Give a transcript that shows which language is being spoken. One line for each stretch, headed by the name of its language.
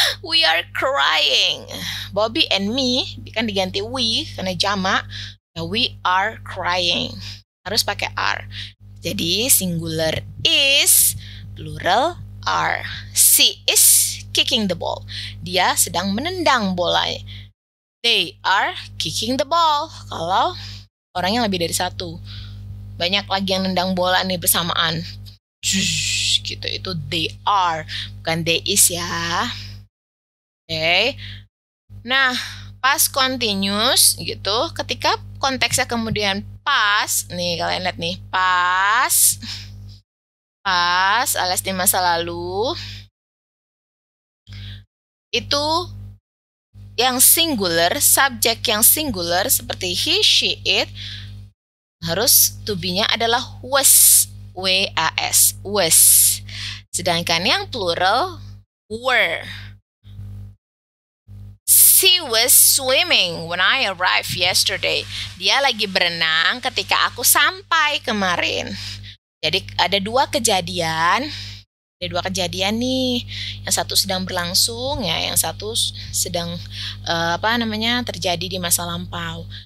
English: We are crying. Bobby and me
Indonesian: kan diganti
English: we
Indonesian: karena jamak.
English: We are crying.
Indonesian: Harus pakai
English: are. Jadi singular is, plural are. She is kicking the ball.
Indonesian: Dia sedang menendang bola.
English: They are kicking the ball.
Indonesian: Kalau orangnya lebih dari satu. Banyak lagi yang nendang bola nih bersamaan. Gitu, itu they are. Bukan they is ya. Oke. Nah, past continuous gitu. Ketika konteksnya kemudian past, nih kalian lihat nih, past alias di masa lalu, itu yang singular, subjek yang singular seperti he, she, it, harus to be-nya adalah was, W-A-S, was. Sedangkan yang plural, were.
English: She was swimming when I arrived yesterday.
Indonesian: Dia lagi berenang ketika aku sampai kemarin. Jadi ada dua kejadian. Ada dua kejadian nih. Yang satu sedang berlangsung ya, yang satu sedang terjadi di masa lampau.